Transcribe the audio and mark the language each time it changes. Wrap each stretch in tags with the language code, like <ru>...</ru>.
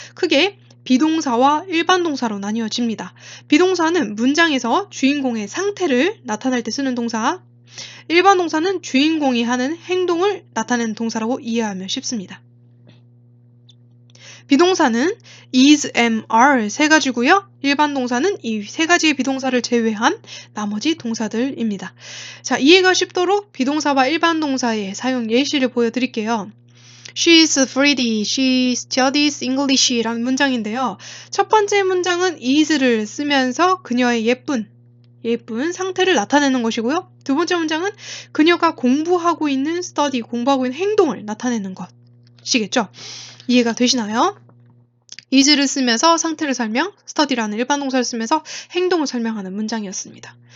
<ko>크게 비동사와 일반 동사로 나뉘어집니다. 비동사는 문장에서 주인공의 상태를 나타낼 때 쓰는 동사, 일반 동사는 주인공이 하는 행동을 나타내는 동사라고 이해하면 쉽습니다. 비동사는 is, am, are 세 가지고요. 일반 동사는 이 세 가지의 비동사를 제외한 나머지 동사들입니다. 자, 이해가 쉽도록 비동사와 일반 동사의 사용 예시를 보여드릴게요.</ko> <en>She is pretty, she studies English</en> <ko>라는 문장인데요. 첫 번째 문장은 is를 쓰면서 그녀의 예쁜 상태를 나타내는 것이고요. 두 번째 문장은 그녀가 공부하고 있는 study, 공부하고 있는 행동을 나타내는 것이겠죠. 이해가 되시나요? is를 쓰면서 상태를 설명, study라는 일반 동사를 쓰면서 행동을 설명하는 문장이었습니다.</ko>